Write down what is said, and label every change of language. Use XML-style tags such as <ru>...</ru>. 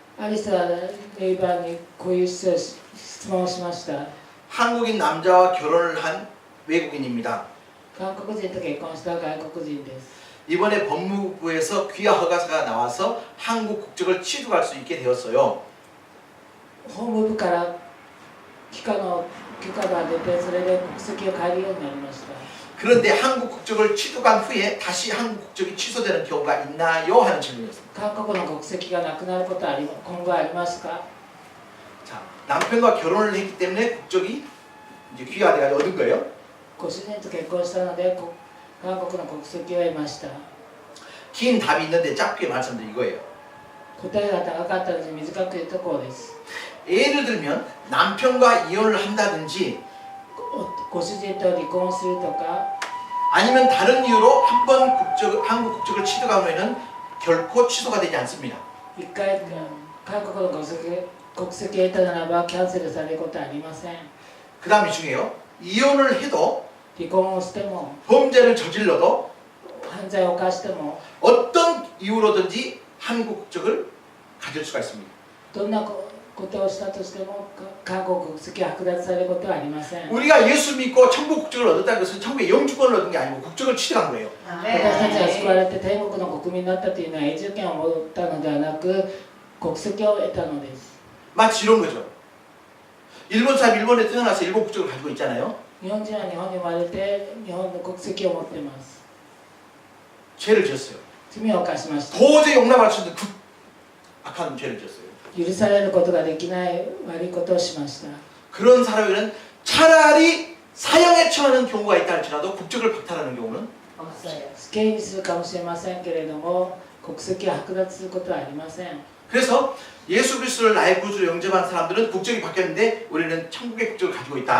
<ja>アリスはネイバーにこういう質問をしました。</ja> <ko>한국인 남자와 결혼을 한 외국인입니다.</ko> <ja>韓国人と結婚した外国人です。</ja> <ko>이번에 법무부에서 귀화 허가서가 나와서 한국 국적을 취득할 수 있게 되었어요.</ko> <ja>法務部から許可が出てそれで国籍を変えるようになりました。</ja> <ko>그런데 한국 국적을 취득한 후에 다시 한국 국적이 취소되는 경우가 있나요? 하는 질문이었습니다.</ko> <ja>韓国の国籍がなくなることは今後ありますか？</ja> <ko>자, 남편과 결혼을 했기 때문에 국적이 이제 귀화돼가 얻은 거예요.</ko> <ja>ご主人と結婚したので韓国の国籍を得ました。</ja> <ko>긴 답이 있는데 짧게 말씀드린 이거예요.</ko> <ja>答えが長かったので短く言うとこうです。</ja> <ko>예를 들면 남편과 이혼을 한다든지</ko> <ja>ご主人と離婚するとか</ja> <ko>아니면 다른 이유로 한번 한국 국적을 취득하면은 결코 취소가 되지 않습니다.</ko> <ja>一回韓国の国籍を得たならばキャンセルされることはありません。</ja> <ko>그 다음이 중요해요. 이혼을 해도</ko> <ja>離婚をしても</ja> <ko>범죄를 저질러도</ko> <ja>犯罪を犯しても</ja> <ko>어떤 이유로든지 한국 국적을 가질 수가 있습니다.</ko> <ja>どんなことをしたとしても韓国国籍を剥奪されることはありません。</ja> <ko>우리가 예수 믿고 천국 국적을 얻었다는 것은 천국의 영주권을 얻은 게 아니고 국적을 취득한 거예요.</ko> <ja>私たちが救われて天国の国民になったというのは永住権を持ったのではなく国籍を得たのです。</ja> <ko>마치 이런 거죠. 일본 사람 일본에 태어나서 일본 국적을 가지고 있잖아요.</ko> <ja>日本人は日本に生まれて日本の国籍を持っています。</ja> <ko>죄를 지었어요.</ko> <ja>罪を犯しました。</ja> <ko>도저히 용납할 수 없는 악한 죄를 지었어요.</ko> <ja>許されることができない悪いことをしました。</ja> <ko>그런 사람에게는 차라리 사형에 처하는 경우가 있다 할지라도 국적을 박탈하는 경우는</ko> <ja>死刑にするかもしれませんけれども国籍を剥奪することはありません。</ja> <ko>그래서 예수 그리스도를 나의 구주로 영접한 사람들은 국적이 바뀌었는데 우리는 천국의 국적을 가지고 있다.</ko>